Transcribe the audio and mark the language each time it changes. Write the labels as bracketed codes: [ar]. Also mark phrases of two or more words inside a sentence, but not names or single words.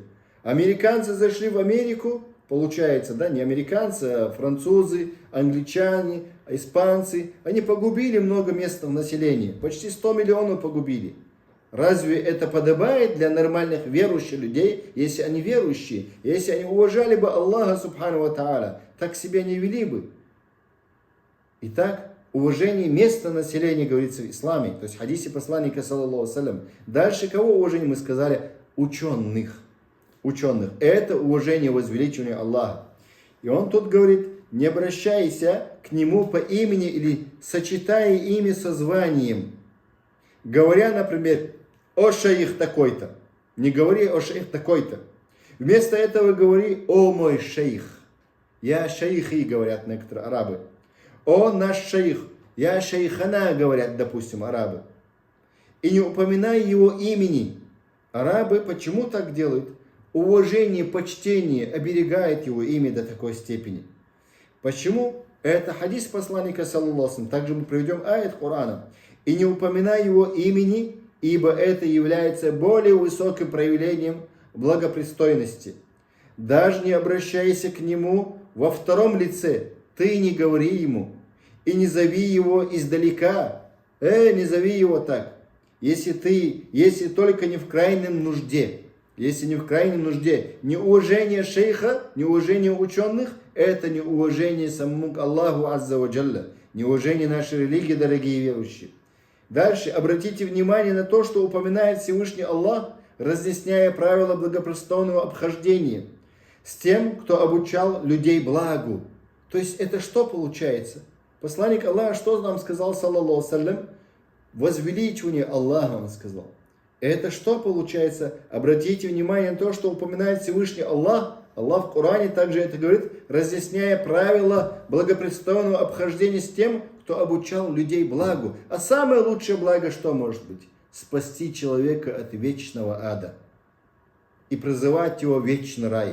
[ru] Американцы зашли в Америку, получается, да, не американцы, а французы, англичане, испанцы. Они погубили много местного населения, почти 100 миллионов погубили. Разве это подобает для нормальных верующих людей, если они верующие, если они уважали бы Аллаха [ar] سبحانه وتعالى, [ru] так себя не вели бы? Итак, уважение места населения говорится в исламе, то есть в хадисе посланника, [ar] صلى الله عليه وسلم. [ru] Дальше кого уважение мы сказали? Ученых. Это уважение, возвеличивание Аллаха. И он тут говорит, не обращайся к нему по имени или сочетая имя со званием. Говоря, например, о шейх такой-то. Не говори о шейх такой-то. Вместо этого говори о мой шейх. [ar] يا شيخي, [ru] говорят некоторые арабы. О наш шейх. [ar] يا شيخنا, [ru] говорят, допустим, арабы. И не упоминай его имени. Арабы почему так делают? Уважение, почтение оберегает его имя до такой степени. Почему? Это хадис посланника, [ar] صلى الله عليه وسلم. [ru] Также мы приведем аят Корана. И не упоминай его имени, ибо это является более высоким проявлением благопристойности. Даже не обращайся к нему во втором лице. Ты не говори ему. И не зови его издалека. Не зови его так. Если только не в крайнем нужде. Если не в крайнем нужде. Неуважение шейха, неуважение ученых, это неуважение самому Аллаху [ar] عز وجل. [ru] Неуважение нашей религии, дорогие верующие. Дальше обратите внимание на то, что упоминает Всевышний Аллах, разъясняя правила благопристойного обхождения с тем, кто обучал людей благу. То есть это что получается? Посланник Аллаха что нам сказал, [ar] صلى الله عليه وسلم? [ru] Возвеличивание Аллаха он сказал. Это что получается? Обратите внимание на то, что упоминает Всевышний Аллах. Аллах в Коране также это говорит, разъясняя правила благопристойного обхождения с тем, кто обучал людей благу. А самое лучшее благо что может быть? Спасти человека от вечного ада и призывать его в вечный рай.